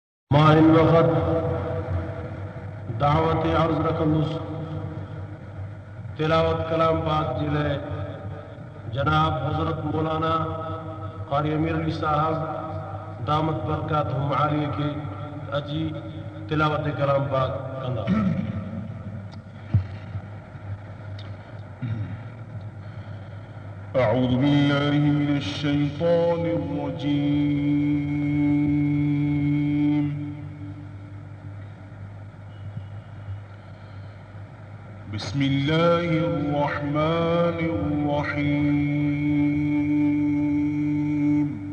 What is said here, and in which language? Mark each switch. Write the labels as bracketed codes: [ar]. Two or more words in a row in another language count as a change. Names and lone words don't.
[sd] ما इन वक़्त दावत अर्ज़ रखंदुसि तिलावत कलाम पाक जे लाइ जनाब हज़रत मौलाना क़ारी अमीर अली साहब [ar] دامت بركاتهم العالية [sd] खे अजी तिलावत कलाम पाक कंदा। [ar] أعوذ بالله من الشيطان الرجيم. بسم الله الرحمن الرحيم.